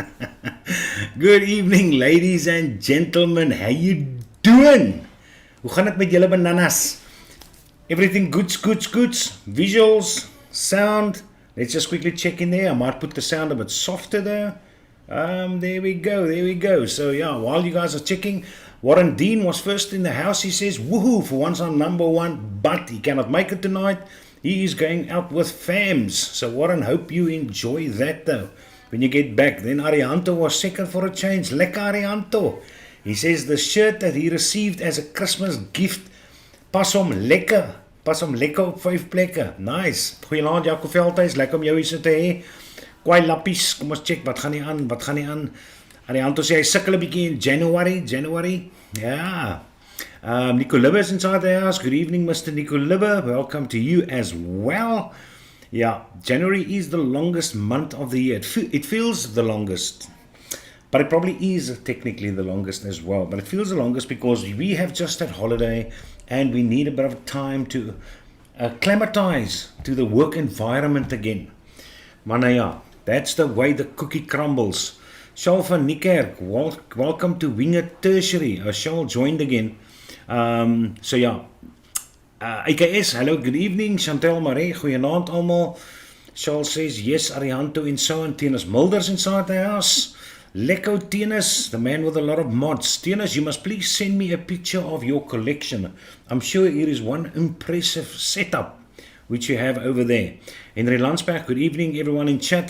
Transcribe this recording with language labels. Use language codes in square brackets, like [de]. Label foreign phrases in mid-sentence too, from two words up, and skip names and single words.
[en] Good evening, ladies and gentlemen. How you doing? [af] Hoe gaan het met julle bananas? [en] Everything goods? Visuals, sound. Let's just quickly check in there. I might put the sound a bit softer there. There we go. So yeah, while you guys are checking, Warren Dean was first in the house. He says, woohoo, for once I'm number 1, but he cannot make it tonight. He is going out with fams. So Warren, hope you enjoy that though. When you get back. Then Arianto was second for a change. Lekker Arianto. He says the shirt that he received as a Christmas gift, [af] pas hom lekker op 5 plekke. Nice. Goeienaand Jaco Veldhuis, lekker om jou hier so te hê. Kwai lappies, kom ons check, wat gaan nie aan? Arianto sê hy sukkel 'n bietjie in January. [en] Ja. Nico Libbe is inside the house. Good evening, Mr. Nico Libbe. Welcome to you as well. Yeah, January is the longest month of the year. It feels the longest, but it probably is technically the longest as well. But it feels the longest because we have just had holiday and we need a bit of time to acclimatize to the work environment again. [af] Maar nou ja, [en] that's the way the cookie crumbles. Charles van Niekerk, welcome to Winger Tertiary. Charles joined again. So yeah. AKS, hello, good evening. [af] Chantel Marie, goeienaand almal. [en] Charles says, yes, Arianto and so on. Tennis Mulders inside the house. Lecco Tennis, the man with a lot of mods. Tennis, you must please send me a picture of your collection. I'm sure it is one impressive setup which you have over there. Henry Landsberg, good evening everyone in chat.